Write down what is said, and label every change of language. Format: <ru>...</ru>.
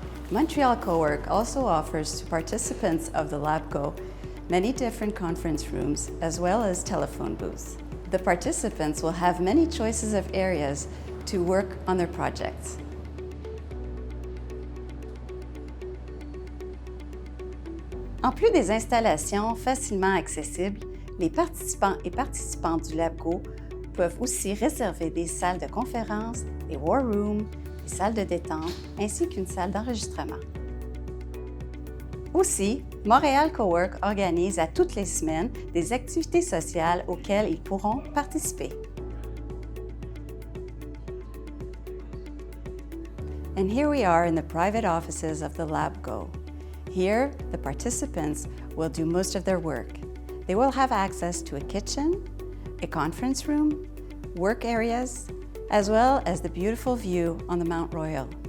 <en>Montreal Cowork also offers to participants of the LabGo many different conference rooms as well as telephone booths. The participants will have many choices of areas to work on their projects.</en> <fr>En plus des installations facilement accessibles, les participants et participantes du LabGo peuvent aussi réserver des salles de conférences, des war rooms, des salles de détente, ainsi qu'une salle d'enregistrement. Aussi, Montréal Cowork organise à toutes les semaines des activités sociales auxquelles ils pourront participer.</fr> <en>And here we are in the private offices of the LabGo. Here, the participants will do most of their work. They will have access to a kitchen, a conference room, work areas, as well as the beautiful view on the Mount Royal.</en>